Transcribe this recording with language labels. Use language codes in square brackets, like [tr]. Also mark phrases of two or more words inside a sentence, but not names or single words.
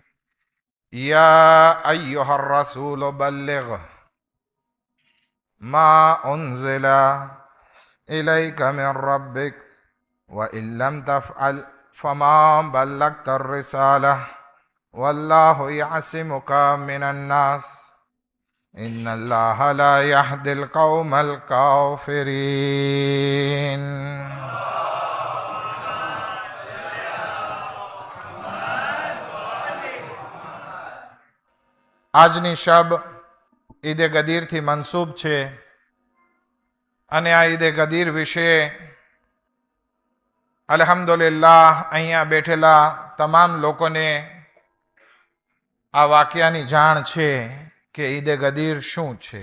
[ar] يا أيها الرسول بلغ ما أنزل إليك من ربك وإن لم تفعل فما بلغت الرسالة والله يعصمك من الناس إن الله لا يهدي القوم الكافرين. [gu] આજની શબ ઈદે ગદીરથી મનસૂબ છે અને આ ઈદે ગદીર વિશે અલ્હમ્દુલિલ્લાહ અહીંયા બેઠેલા તમામ લોકોને આ વાક્યાની જાણ છે કે ઈદે ગદીર શું છે.